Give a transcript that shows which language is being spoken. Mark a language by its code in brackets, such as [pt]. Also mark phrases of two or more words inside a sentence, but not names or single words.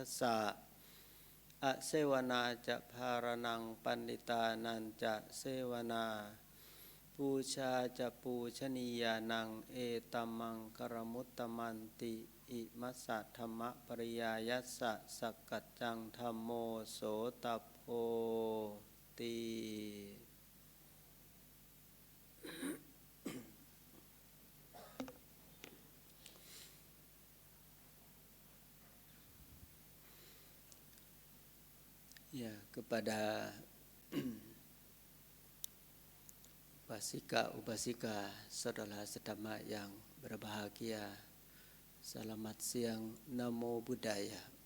[pi] สสะอะเสวนาจะภารนังปันติตานันจะเสว นาปูชาจะปูชนียานังเอตั มมังกรมุตตมันติอิมัสสะธรรมปริยายัสสะสักกัจจังธัมโมโสตโพติ [id] ya kepada Upasika saudara sedama yang berbahagia, selamat siang, [pi] Namo Buddhaya.